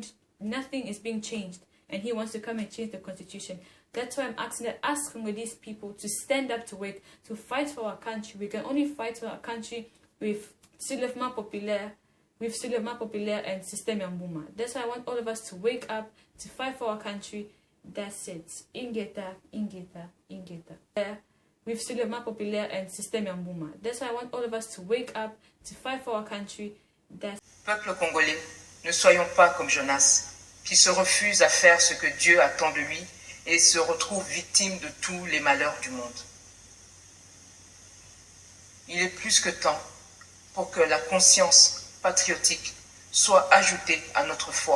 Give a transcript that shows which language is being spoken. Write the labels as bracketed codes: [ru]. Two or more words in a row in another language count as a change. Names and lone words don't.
[en] Nothing is being changed, and he wants to come and change the constitution. That's why I'm asking that as Congolese people to stand up to work, to fight for our country. We can only fight for our country with Soulèvement Populaire, and Système Yambouma. That's why I want all of us to wake up, to fight for our country. That's it. Ingeta, Ingeta, Ingeta. With Soulèvement Populaire and Système Yambouma. That's why I want all of us to wake up, to fight for our country. [fr] Peuple congolais, ne soyons pas comme Jonas, qui se refuse à faire ce que Dieu attend de lui et se retrouve victime de tous les malheurs du monde. Il est plus que temps pour que la conscience patriotique soit ajoutée à notre foi.